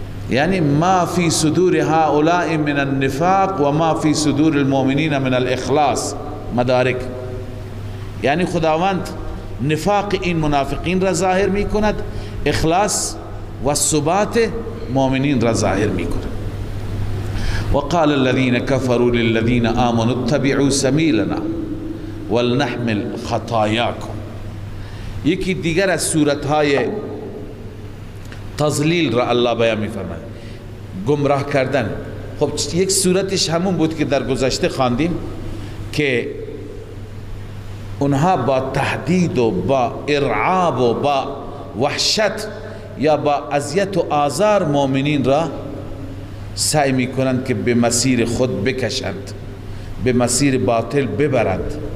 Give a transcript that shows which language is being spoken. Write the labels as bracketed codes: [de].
[ar] یعنی ما فی صدور هؤلاء من النفاق و ما فی صدور المؤمنین من الاخلاص. [fa] مدارک یعنی خداوند نفاق این منافقین را ظاهر می کند، اخلاص و ثبات مؤمنین را ظاهر می کند. [ar] وقال الذين كفروا للذين آمنوا اتبعوا سبيلنا ولنحمل خطاياكم. [fa] یکی دیگر از صورتهای تضلیل را الله بیان می فرماید، گمراه کردن. خب یک صورتش همون بود که در گذشته خواندیم که اونها با تهدید و با ارعاب و با وحشت یا با اذیت و آزار مؤمنین را سعی می کنند که به مسیر خود بکشند، به مسیر باطل ببرند.